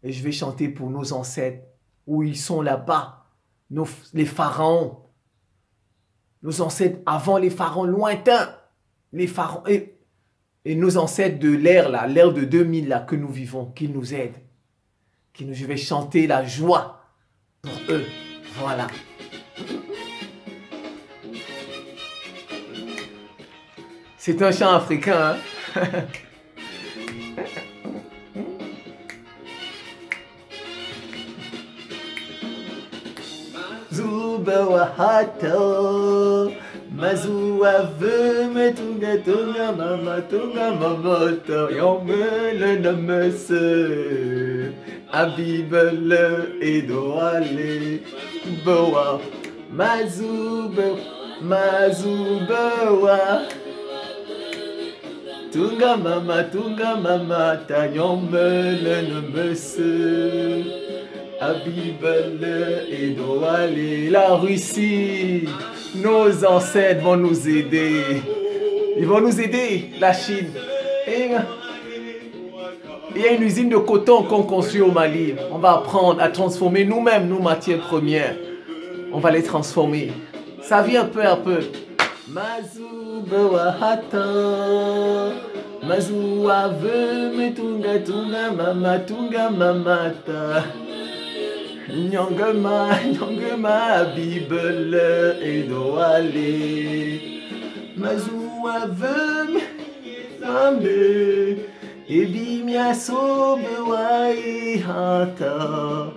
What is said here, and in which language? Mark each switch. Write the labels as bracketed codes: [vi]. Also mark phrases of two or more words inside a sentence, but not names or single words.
[fr] Et je vais chanter pour nos ancêtres, où ils sont là-bas, les pharaons, nos ancêtres avant les pharaons lointains, les pharaons et nos ancêtres de l'ère là, l'ère de 2000 là que nous vivons, qu'ils nous aident, je vais chanter la joie pour eux, voilà. C'est un chant africain, hein? Zuba wahata, mazuwa vume tunga tunga mamata, yomele namese, abibele edoale, boa, mazuba wa, tunga mamata, yomele namese. Abibele et Douale, la Russie, nos ancêtres vont nous aider. Ils vont nous aider, la Chine. Et il y a une usine de coton qu'on construit au Mali. On va apprendre à transformer nous-mêmes nos matières premières. On va les transformer. Ça vient peu à peu. Mazuba hata, Mazuwa ve tunga tunga mamata. Nyongema, Bibele et Douale. Mazuwa vem, mame, ebimia sobe wai hata.